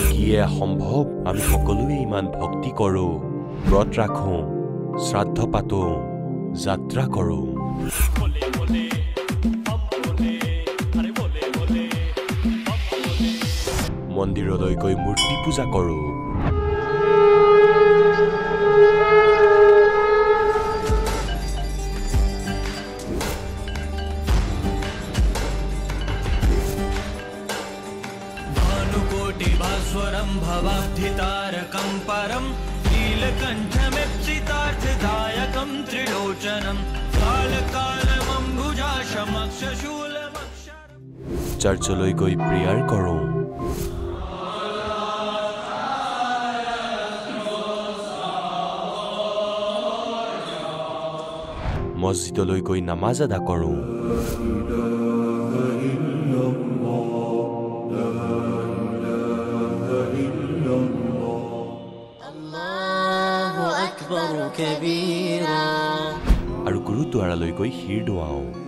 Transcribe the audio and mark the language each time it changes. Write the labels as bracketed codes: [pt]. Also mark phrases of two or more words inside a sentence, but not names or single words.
[as] কি সম্ভৱ আমি সকলোৱে ইমান ভক্তি কৰো ব্ৰত ৰাখো শ্ৰাদ্ধ পাতো যাত্ৰা কৰো মন্দিৰলৈ গৈ মূৰ্তি পূজা কৰো [sa] भानुकोटिभास्वरं भवाब्धितारकं परं नीलकण्ठमेप्सितार्थदायकं त्रिलोचनं कालकालमम्बुजाशमक्षशूलमक्षरं [as] चर्चলৈ গৈ প্ৰেয়াৰ কৰো মছজিদলৈ গৈ নামাজ আদা কৰো আৰু গুৰুদ্বাৰালৈ গৈ শিৰ দোৱাও